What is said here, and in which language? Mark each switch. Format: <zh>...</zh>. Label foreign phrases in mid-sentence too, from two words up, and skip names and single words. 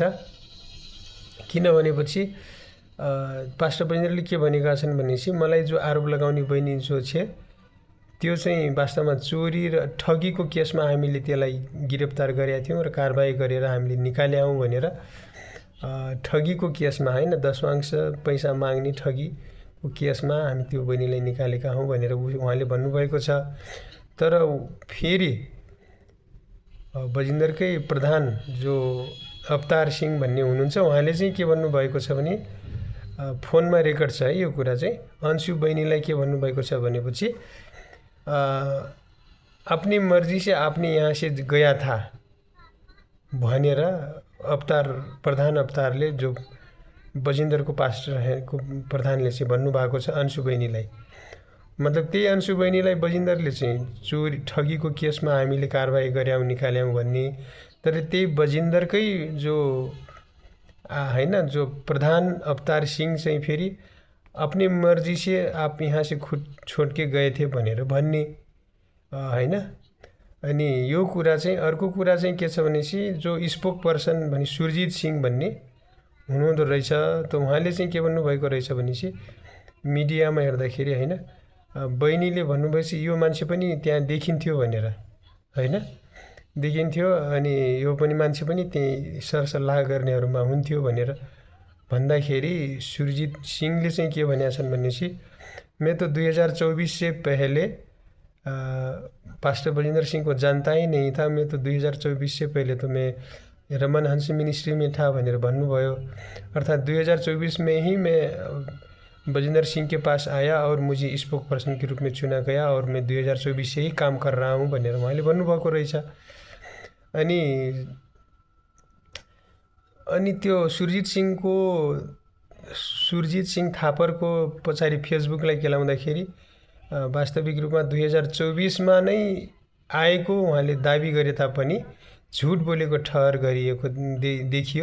<ne>किनभनेपछि पास्टर बजिन्दरले के भनेका छन् भनेपछि मलाई जो आरोप लगाउने बहिनी जो छ त्यो चाहिँ वास्तवमा चोरी र ठगीको केसमा हामीले त्यसलाई गिरफ्तार गरेका थियौँ र कारबाही गरेर हामीले निकाल्यौँ भनेर ठगीको केसमा हैन दशमांश पैसा माग्ने ठगीको केसमा हामी त्यो बहिनीलाई निकालेका हौँ भनेर उहाँले भन्नुभएको छ। तर फेरि बजिन्दरकै प्रधान जो अवतार सिंह भन्ने हुनुहुन्छ उहाँले चाहिँ के भन्नुभएको छ भने फोनमा रेकर्ड छ है यो कुरा चाहिँ अंशु बहिनीलाई के भन्नुभएको छ भनेपछि</ne> <hi>अपनी मर्जी से आपने यहाँ से गया था</hi> <ne>भनेर प्रधान अवतारले जो बजिन्दरको पास्टर को प्रधानले चाहिँ भन्नुभएको छ अंशु बहिनीलाई। मतलब त्यही अंशु बहिनीलाई बजिन्दरले चाहिँ चोरी ठगीको केसमा हामीले कारबाही गर्यौँ निकाल्यौँ भन्ने तर त्यही बजिन्दरकै जो हैन जो प्रधान अवतार सिंह चाहिँ फेरि</ne> <hi>अपनी मर्जी से आप यहाँ से खुद छोड़ के गए थे</hi> <ne>भनेर भन्ने हैन। अनि यो कुरा चाहिँ अर्को कुरा चाहिँ के छ भनेपछि जो</ne> <en>spoke person</en> <ne>भने सुरजित सिंह भन्ने हुनुहुँदो रहेछ त उहाँले चाहिँ के भन्नुभएको रहेछ भनेपछि मिडियामा हेर्दाखेरि हैन बहिनीले भन्नुभएपछि यो मान्छे पनि त्यहाँ देखिन्थ्यो भनेर हैन देखिन्थ्यो अनि यो पनि मान्छे पनि त्यही सरसल्लाह गर्नेहरूमा हुन्थ्यो भनेर भन्दाखेरि सुरजित सिंहले चाहिँ के भनेका छन् भनेपछि</ne> <hi>मैं तो 2024 से पहले पास्टर बजिन्दर सिंह को जानता ही नहीं था। मैं तो 2024 से पहले तो मैं रमन हंस मिनिस्ट्री में था</hi> <ne>भनेर भन्नुभयो।</ne> <hi>अर्थात 2024 में ही मैं बजिन्दर सिंह के पास आया और मुझे</hi> <en>spoke person</en> <hi>के रूप में चुना गया और मैं 2024 से ही काम कर रहा हूँ</hi> <ne>भनेर उहाँले भन्नुभएको रहेछ। अनि त्यो सुरजित सिंह थापरको पछाडि फेसबुकलाई केलाउँदाखेरि वास्तविक रूपमा 2024 मा नै आएको उहाँले दाबी गरे तापनि झुट बोलेको ठहर गरिएको देखियो।</ne>